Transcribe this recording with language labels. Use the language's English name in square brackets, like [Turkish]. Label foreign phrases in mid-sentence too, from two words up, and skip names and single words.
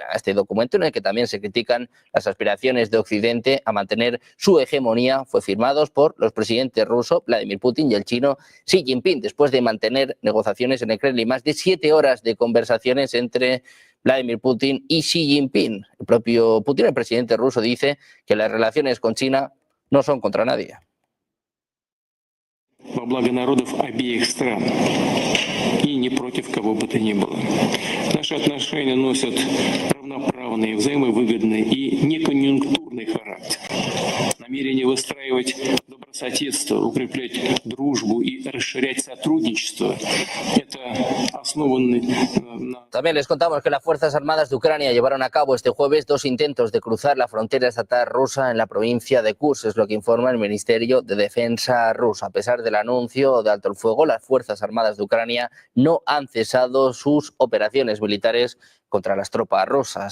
[Spanish] Este documento, en el que también se critican las aspiraciones de Occidente a mantener su hegemonía, fue firmado por los presidentes ruso Vladimir Putin y el chino Xi Jinping, después de mantener negociaciones en el Kremlin. Más de 7 horas de conversaciones entre Vladimir Putin y Xi Jinping. El propio Putin, el presidente ruso, dice que las relaciones con China no son contra nadie. [Russian] Во благо народов обеих стран и не против кого бы то ни было. Наши отношения носят равноправный, взаимовыгодный и неконъюнктурный характер. Намерение выстраивать добрососедство, укреплять дружбу и расширять сотрудничество – это основанный на... [Spanish] También les contamos que las Fuerzas Armadas de Ucrania llevaron a cabo este jueves 2 intentos de cruzar la frontera estatal rusa en la provincia de Kursk, es lo que informa el Ministerio de Defensa ruso. A pesar del anuncio de alto el fuego, las Fuerzas Armadas de Ucrania no han cesado sus operaciones militares contra las tropas rusas.